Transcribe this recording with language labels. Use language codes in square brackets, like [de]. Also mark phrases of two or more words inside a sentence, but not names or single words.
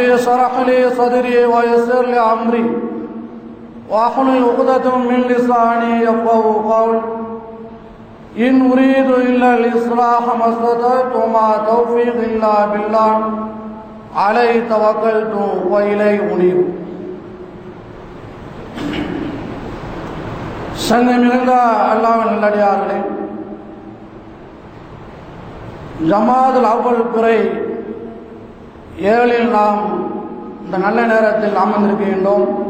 [ar] اشرح لي صدري ويسر لي أمري واحلل عقدة من لساني يفقهوا قولي إن أريد إلا الإصلاح ما استطعت وما توفيقي إلا بالله عليه توكلت وإليه أنيب [ta] சங்கை மிகுந்த அல்லாஹ்வின் நல்லடியார்களே, ஜமாதுல் அவ்வல் பிறை 7 நாம் இந்த நல்ல நேரத்தில் அமர்ந்திருக்கின்றோம்.